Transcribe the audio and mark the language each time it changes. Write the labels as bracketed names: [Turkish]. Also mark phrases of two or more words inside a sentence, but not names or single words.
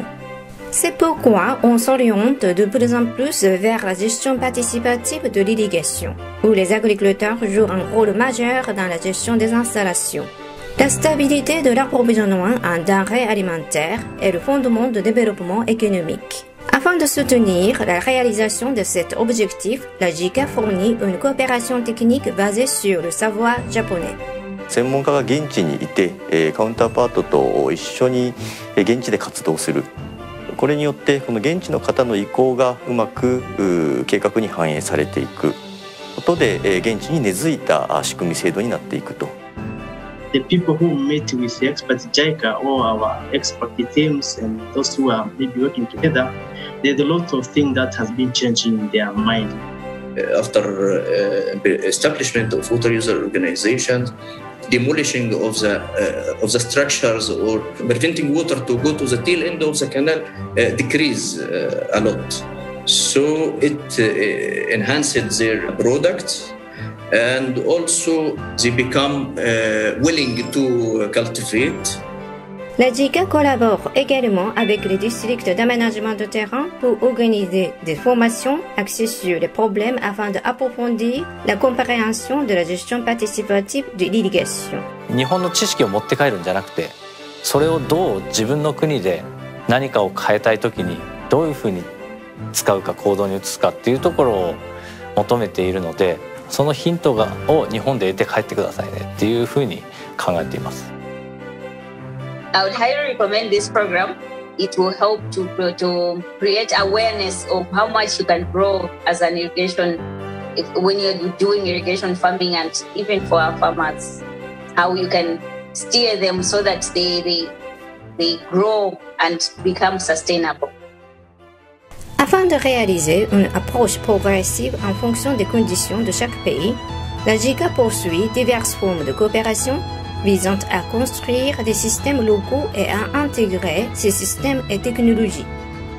[French] C'est pourquoi on s'oriente de plus en plus vers la gestion participative de l'irrigation, où les agriculteurs jouent un rôle majeur dans la gestion des installations. La stabilité de l'approvisionnement en denrées alimentaires est le fondement du développement économique. Afin de soutenir la réalisation de cet objectif, la JICA fournit une coopération technique basée sur le savoir japonais. [Japanese] 専門家が現地にいて、カウンターパートと一緒に現地で活動する。これによってこの現地の方の意向がうまく計画に反映されていくことで現地に根付いた仕組み制度になっていくと。 [English] The people who meet with the expert JICA or our expert teams and those who are maybe working together, there's a lot of things that has been changing in their mind. After establishment of water user organizations, demolishing of the structures or preventing water to go to the tail end of the canal decrease a lot. So it enhanced their products and also they become willing to cultivate. [French] La JICA collabore également avec les districts d'aménagement de terrain pour organiser des formations axées sur les problèmes afin d'approfondir la compréhension de la gestion participative de l'irrigation. [Japanese] 日本の知識を持って帰るんじゃなくて、それをどう自分の国で何かを変えたいときにどういうふうに使うか行動に移すかっていうところを求めているので、そのヒントを日本で得て帰ってくださいねっていうふうに考えています。 [English] I would highly recommend this program. It will help to create awareness of how much you can grow as an irrigation when you're doing irrigation farming, and even for our farmers, how you can steer them so that they grow and become sustainable. [French] Afin de réaliser une approche progressive en fonction des conditions de chaque pays, la JICA poursuit diverses formes de coopération visant à construire des systèmes locaux et à intégrer ces systèmes et technologies.